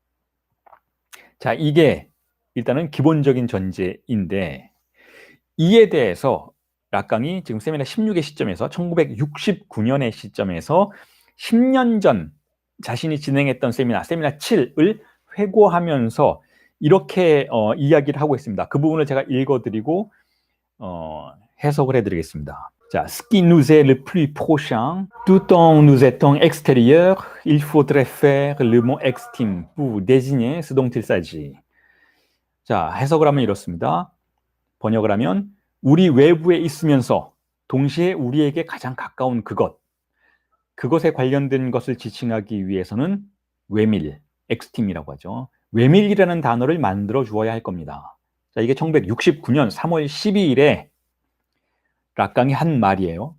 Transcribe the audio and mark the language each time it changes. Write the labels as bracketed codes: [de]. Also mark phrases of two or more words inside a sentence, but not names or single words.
[ko] 자, 이게 일단은 기본적인 전제인데, 이에 대해서 락강이 지금 세미나 16의 시점에서 1969년의 시점에서 10년 전 자신이 진행했던 세미나 7을 회고하면서 이렇게 이야기를 하고 있습니다. 그 부분을 제가 읽어드리고 해석을 해드리겠습니다. 자, [fr] ce qui nous est le plus prochain, tout en nous étant extérieur, il faudrait faire le mot extime pour désigner ce dont il s'agit. [ko] 자, 해석을 하면 이렇습니다. 번역을 하면 우리 외부에 있으면서 동시에 우리에게 가장 가까운 그것에 관련된 것을 지칭하기 위해서는 외밀, 엑스팀이라고 하죠. 외밀이라는 단어를 만들어 주어야 할 겁니다. 자, 이게 1969년 3월 12일에 락강이 한 말이에요.